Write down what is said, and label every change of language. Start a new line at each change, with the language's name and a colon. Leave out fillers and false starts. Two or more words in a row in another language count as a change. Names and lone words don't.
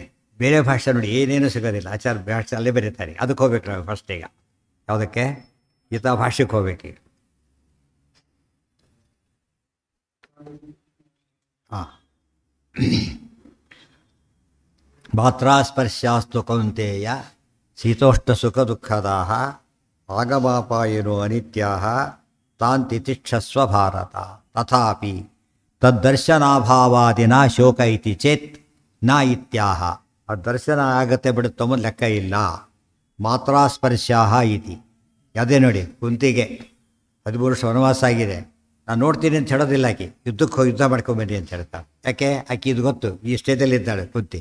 Kannada: ಬೇರೆ ಭಾಷೆ ನೋಡಿ ಏನೇನು ಸಿಗೋದಿಲ್ಲ, ಆಚಾರ ಭಾಷೆ ಅಲ್ಲೇ ಬರೀತಾರೆ. ಅದಕ್ಕೆ ಹೋಗ್ಬೇಕು ನಾವು ಫಸ್ಟ್. ಈಗ ಯಾವುದಕ್ಕೆ? ಗೀತಾ ಭಾಷೆಗೆ ಹೋಗ್ಬೇಕೀಗ.
Sanskrit: ಹಾಂ, ಮಾತ್ರಾಸ್ಪರ್ಶಾಸ್ತು ಕೌಂತೇಯ ಶೀತೋಷ್ಣ ಸುಖ ದುಃಖದಾಹ ಆಗಮಾಪಾಯಿನೋ ಅನಿತ್ಯಾಹ ತಾನ್ ತಿತಿಕ್ಷಸ್ವ ಭಾರತ. ತಥಾಪಿ ತದ್ದರ್ಶನಾಭಾವಾದಿನ ಶೋಕ ಇತಿ ಚೇತ್ ನ ಇತ್ಯಾಹ.
Kannada: ಆ ದರ್ಶನ ಆಗತ್ತೆ ಬಿಡುತ್ತೋ ಲೆಕ್ಕ ಇಲ್ಲ.
Sanskrit: ಮಾತ್ರಾಸ್ಪರ್ಶಾಹ ಇತಿ.
Kannada: ಅದೇ ನೋಡಿ, ಕುಂತಿಗೆ 13 ವರ್ಷ ವನವಾಸ ಆಗಿದೆ, ನಾನು ನೋಡ್ತೀನಿ ಅಂತ ಹೇಳೋದಿಲ್ಲ. ಆಕೆ ಯುದ್ಧಕ್ಕೆ ಹೋಗಿ ಯುದ್ಧ ಮಾಡ್ಕೊಂಬನ್ನಿ ಅಂತ ಹೇಳ್ತಾಳೆ. ಯಾಕೆ? ಆಕೆ ಇದು ಗೊತ್ತು, ಈ ಸ್ಟೇಜಲ್ಲಿದ್ದಾಳೆ ಕುಂತಿ.